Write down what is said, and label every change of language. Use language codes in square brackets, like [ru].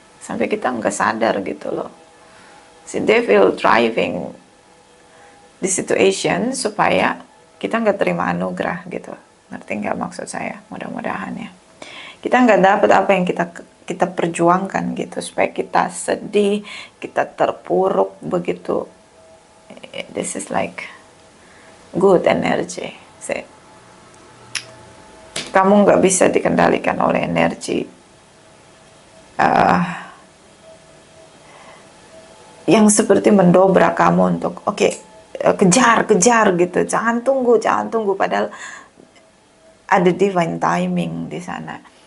[id] Sampai kita nggak sadar gitu loh. Si devil [en] driving di situation [id] supaya kita nggak terima anugerah gitu. Ngerti nggak maksud saya? Mudah-mudahan ya. Kita nggak dapat apa yang kita perjuangkan gitu, supaya kita sedih, kita terpuruk begitu. [en] This is like good energy. See, [id] kamu nggak bisa dikendalikan oleh energi yang seperti mendobrak kamu untuk kejar gitu, jangan tunggu, padahal ada [en] divine timing [id] di sana.